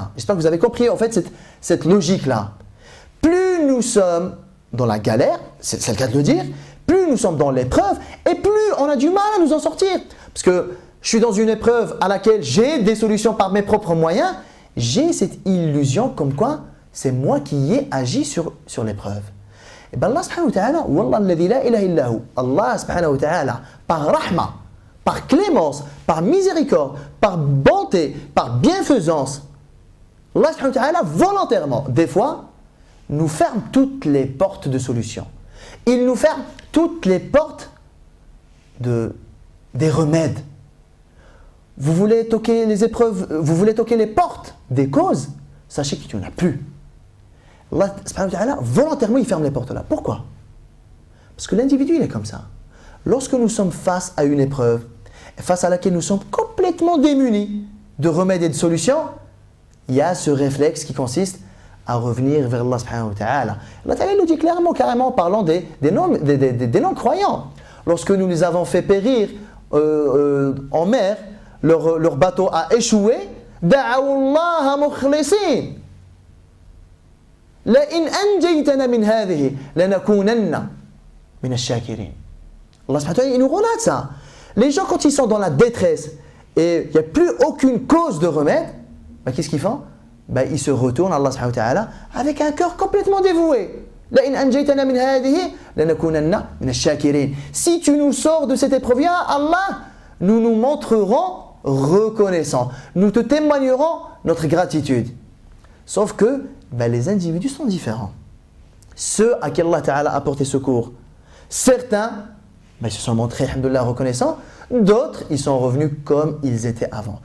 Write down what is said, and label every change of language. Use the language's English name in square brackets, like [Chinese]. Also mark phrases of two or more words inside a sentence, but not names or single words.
[French] J'espère que vous avez compris en fait cette logique-là. Plus nous sommes dans la galère, c'est le cas de le dire, plus nous sommes dans l'épreuve et plus on a du mal à nous en sortir. Parce que je suis dans une épreuve à laquelle j'ai des solutions par mes propres moyens, j'ai cette illusion comme quoi c'est moi qui ai agi sur l'épreuve. Et bien Allah [Arabic] سبحانه وتعالى, والله الذي لا إله إلا هو, [French] Allah [Arabic] سبحانه وتعالى, [French] par rahma, par clémence, par miséricorde, par bonté, par bienfaisance, Allah [Arabic] سبحانه وتعالى [French] volontairement, des fois, nous ferme toutes les portes de solution. Il nous ferme toutes les portes des remèdes. Vous voulez toquer les épreuves, vous voulez toquer les portes des causes, sachez qu'il n'y en a plus. Allah [Arabic] سبحانه وتعالى, [French] volontairement, il ferme les portes là. Pourquoi? Parce que l'individu, il est comme ça. Lorsque nous sommes face à une épreuve, face à laquelle nous sommes complètement démunis de remèdes et de solutions, il y a ce réflexe qui consiste à revenir vers Allah [Arabic] سبحانه وتعالى. [French] Allah ta'ala le dit clairement, carrément, en parlant des non-croyants. Lorsque nous les avons fait périr en mer, leur bateau a échoué, [Arabic] دعوا الله مخلصين. لئن أنجيتنا من هذه لنكونن من الشاكرين. [French] Allah [Arabic] سبحانه وتعالى, [French] il nous relate ça. Les gens, quand ils sont dans la détresse et il n'y a plus aucune cause de remède, qu'est-ce qu'ils font? Ils se retournent à Allah [Arabic] سبحانه وتعالى [French] avec un cœur complètement dévoué. [Arabic] لئن أنجيتنا من هذه لنكونن من الشاكرين. [French] Si tu nous sors de cette épreuve, [Arabic] يا الله, [French] nous nous montrerons reconnaissants. Nous te témoignerons notre gratitude. Sauf que les individus sont différents. Ceux à qui Allah Ta'ala a porté secours, certains se sont montrés, alhamdoulilah, reconnaissants, d'autres, ils sont revenus comme ils étaient avant.